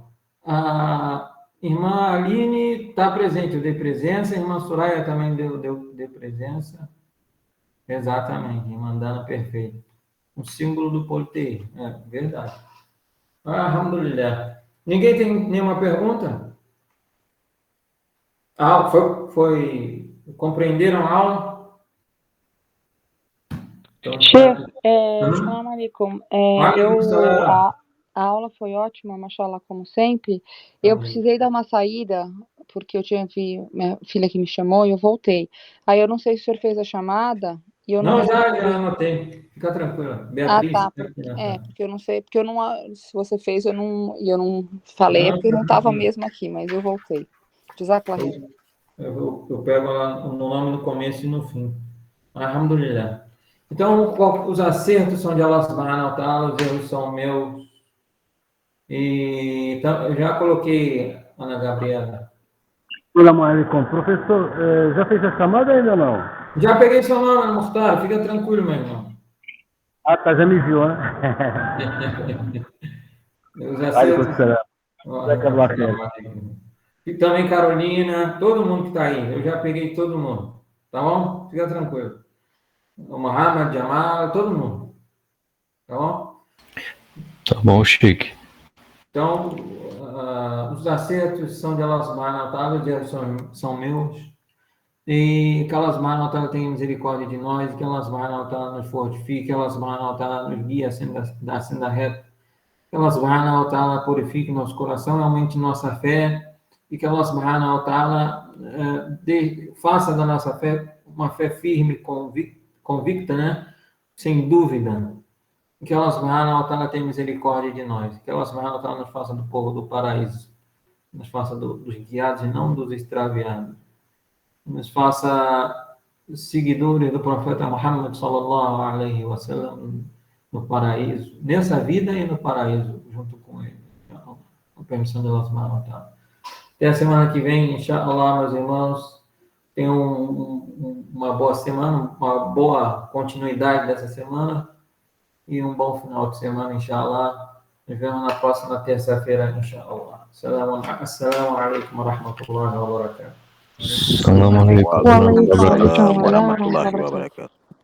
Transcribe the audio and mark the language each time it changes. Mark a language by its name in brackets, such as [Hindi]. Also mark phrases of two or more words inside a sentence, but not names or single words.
[Portuguese] A irmã Aline está presente, eu dei presença, a irmã Soraya também deu presença. Exatamente, irmã Dana, perfeito. Um símbolo do politeísmo, verdade. Alhamdulillah. Ninguém tem nenhuma pergunta? Compreenderam a aula? [Arabic] Sheikh, السلام عليكم. [Portuguese] A aula foi ótima, mashallah, como sempre. Eu precisei dar uma saída, porque eu tive minha filha que me chamou e eu voltei. Aí eu não sei se o senhor fez a chamada. E eu não, já anotei. Fica tranquila. Beatriz. Tá. Porque eu não sei, se você fez, eu não falei, porque eu não estava mesmo aqui, mas eu voltei. Eu pego o nome no começo e no fim. Alhamdulillah. Então, os acertos são de [Arabic] الله سبحانه وتعالى, [Portuguese] os erros são meus. E então, eu já coloquei, Ana Gabriela. [Arabic] السلام عليكم. [Portuguese] Professor, já fez a chamada ainda ou não? Já peguei seu nome, Mukhtar. Fica tranquilo, meu irmão. Tá, já me viu, né? Os acertos. E também Carolina, todo mundo que está aí. Eu já peguei todo mundo. Tá bom? Fica tranquilo. O Muhammad, Jamal, todo mundo. Tá bom? Tá bom, Sheikh. Então, os acertos são de [Arabic] الله سبحانه وتعالى, [Portuguese] os erros são meus. E que [Arabic] الله سبحانه وتعالى [Portuguese] tenha misericórdia de nós, que [Arabic] الله سبحانه وتعالى [Portuguese] nos fortifique, que [Arabic] الله سبحانه وتعالى [Portuguese] nos guie da senda reta, que [Arabic] الله سبحانه وتعالى [Portuguese] purifique nosso coração, aumente nossa fé, e que [Arabic] الله سبحانه وتعالى [Portuguese] faça da nossa fé uma fé firme, convicta, né? Sem dúvida. Que [Arabic] الله سبحانه وتعالى [Portuguese] tenha misericórdia de nós, que [Arabic] الله سبحانه وتعالى [Portuguese] nos faça do povo do paraíso, nos faça dos guiados e não dos extraviados, nos faça seguidores do profeta Muhammad [Arabic] صلى الله عليه وسلم [Portuguese] no paraíso, nessa vida e no paraíso, junto com ele, com a permissão de [Arabic] الله سبحانه وتعالى. [Portuguese] Até a semana que vem, inshallah, meus irmãos, tenham uma boa semana, uma boa continuidade dessa semana e um bom final de semana, inshallah. Nos vemos na próxima terça-feira, inshallah. [Arabic] السلام عليكم ورحمة الله وبركاته. السلام عليكم ورحمة الله وبركاته.